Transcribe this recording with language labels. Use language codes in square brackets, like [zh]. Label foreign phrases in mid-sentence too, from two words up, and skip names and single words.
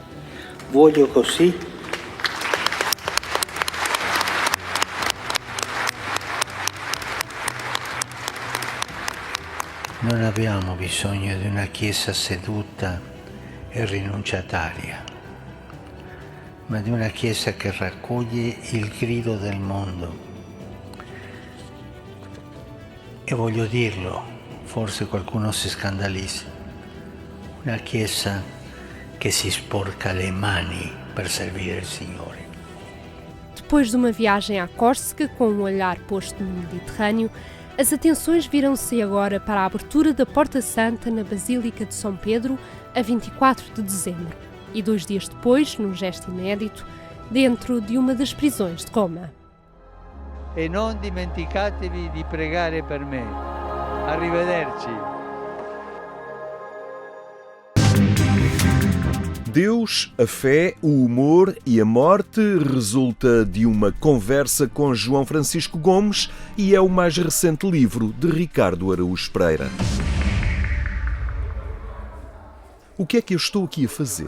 [it] Voglio così non abbiamo bisogno di una Chiesa seduta e rinunciataria, ma di una Chiesa che raccoglie il grido del mondo. E voglio dirlo, forse qualcuno si scandalizza, una Chiesa che si sporca le mani per servire il Signore. [pt] Depois de uma viagem à Córsega com um olhar posto no Mediterrâneo, as atenções viram-se agora para a abertura da Porta Santa na Basílica de São Pedro a 24 de dezembro e 2 dias depois, num gesto inédito, dentro de uma das prisões de Roma. [it] E non dimenticatevi di pregare per me. Arrivederci. [pt] Deus, a fé, o humor e a morte resulta de uma conversa com João Francisco Gomes e é o mais recente livro de Ricardo Araújo Pereira. O que é que eu estou aqui a fazer?